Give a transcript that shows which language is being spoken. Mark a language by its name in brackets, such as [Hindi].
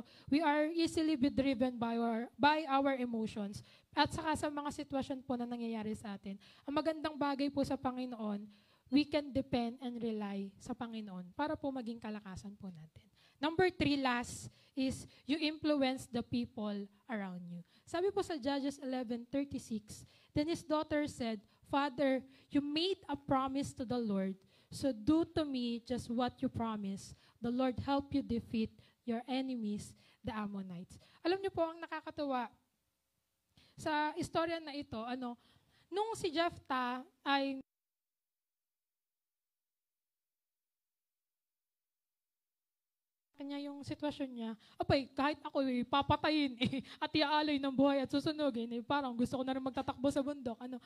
[English] We are easily be driven by our emotions. [Filipino] At saka sa mga sitwasyon po na nangyayari sa atin. Ang magandang bagay po sa Panginoon, [English] we can depend and rely [Filipino] sa Panginoon para po maging kalakasan po natin. [English] Number 3, last, is you influence the people around you. [Filipino] Sabi po sa [English] Judges 11:36, then his daughter said, Father, you made a promise to the Lord, so do to me just what you promised. The Lord help you defeat your enemies, the Ammonites. [Filipino] Alam niyo po, ang nakakatuwa sa istorya na ito, nung si Jephthah ay kanya yung sitwasyon niya, kahit ako papatayin at iaalay ng buhay at susunugin, parang gusto ko na rin magtatakbo sa bundok.